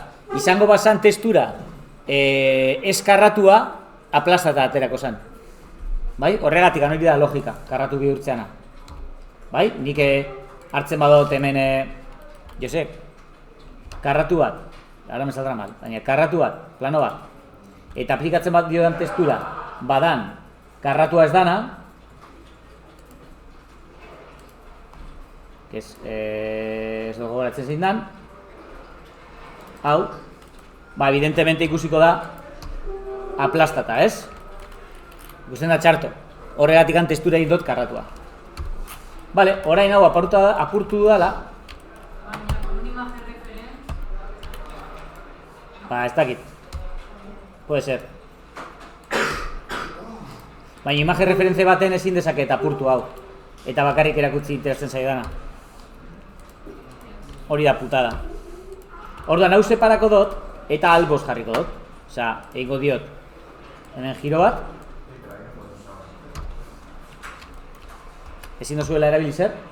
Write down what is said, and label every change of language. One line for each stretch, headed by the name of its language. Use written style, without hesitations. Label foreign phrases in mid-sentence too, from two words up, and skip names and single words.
Basque: Izango bazan testura ez karratua, aplastata aterako zan. Bai? Horregatik hori da logika, karratu bihurtzeana. Bai? Nik hartzen badot hemen, karratu bat, ara
Spanish: me saldrá mal,
Basque: baina karratu bat, plano bat, eta aplikatzen bat diodan testura, badan, karratua ez dana, ez dugu goratzen zein dan, hau, evidentemente ikusiko da, aplastata, ez? Ikusten da txarto, horregatik testura egin dut karratua. Vale, orain hau apurtu dudala. Ez dakit.
Spanish: Puede ser.
Basque: Baina imagen referenze baten ezin dezaket apurtu hau. Eta bakarrik erakutsi interesatzen zaidana. Hori da putada. Orduan hau separako dut eta alboz jarriko dut. Osea, egingo diot hemen giro bat. Ezin dozuela erabili zer?